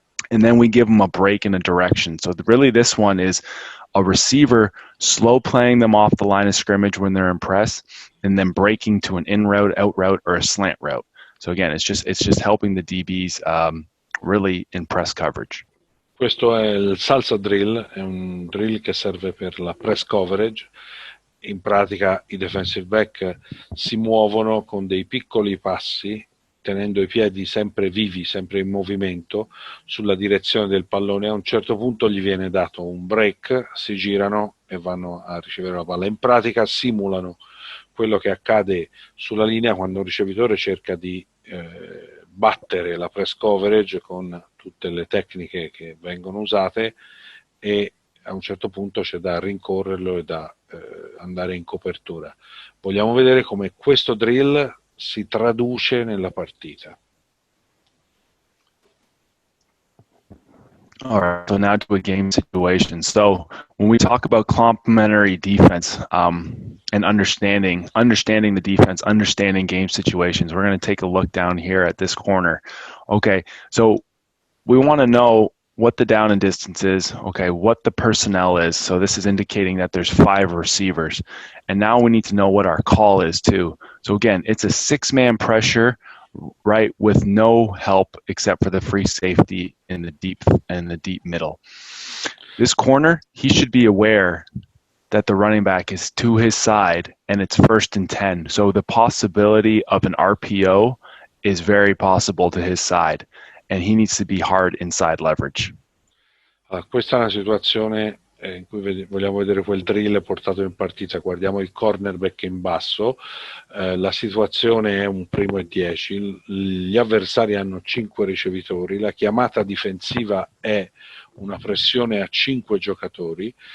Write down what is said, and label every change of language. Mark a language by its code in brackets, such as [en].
[en] And then we give them a break in a direction. So really this one is a receiver slow playing them off the line of scrimmage when they're in press, and then breaking to an in route, out route, or a slant route. So again, it's just helping the DBs really in press coverage. [it] Questo è il salsa drill, è un drill che serve per la press coverage. In pratica i defensive back si muovono con dei piccoli passi, tenendo i piedi sempre vivi, sempre in movimento, sulla direzione del pallone. A un certo punto gli viene dato un break, si girano e vanno a ricevere la palla. In pratica simulano quello che accade sulla linea quando un ricevitore cerca di battere la press coverage con tutte le tecniche che vengono usate, e a un certo punto c'è da rincorrerlo e da andare in copertura. Vogliamo vedere come questo drill si traduce nella partita. [en] All right, so now to a game situation. So when we talk about complementary defense and understanding the defense, understanding game situations, we're going to take a look down here at this corner. Okay, so we want to know what the down and distance is, okay, what the personnel is. So this is indicating that there's 5 receivers. And now we need to know what our call is too. So again, it's a 6-man pressure, right, with no help except for the free safety in the deep middle. This corner, he should be aware that the running back is to his side and it's 1st and 10. So the possibility of an RPO is very possible to his side, and he needs to be hard inside leverage. [it] Questa è una situazione in cui vogliamo vedere quel drill portato in partita. Guardiamo il cornerback in basso, la situazione è un 1° e 10, gli avversari hanno 5 ricevitori, la chiamata difensiva è una pressione a 5 giocatori.